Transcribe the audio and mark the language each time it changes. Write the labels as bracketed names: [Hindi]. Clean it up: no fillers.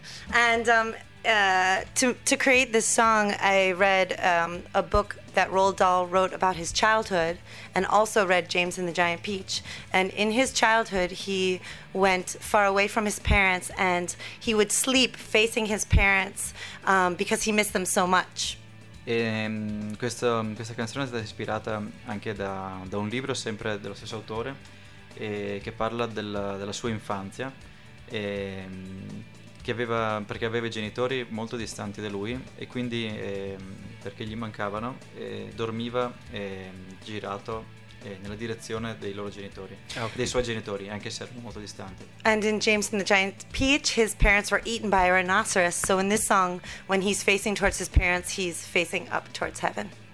[English] And to create this song, I read a book that Roald Dahl wrote about his childhood, and also read James and the Giant Peach. And in his childhood, he went far away from his parents, and he would sleep facing his parents because he missed them so much. [Italian] Questa canzone è stata ispirata anche da un libro sempre dello stesso autore, che parla della sua infanzia, perché aveva i genitori molto distanti da lui e quindi perché gli mancavano, dormiva girato nella direzione dei loro genitori, okay, dei suoi genitori, anche se erano molto distanti. [English] And in James and the Giant Peach, his parents were eaten by a rhinoceros, so in this song, when he's facing towards his parents, he's facing up towards heaven.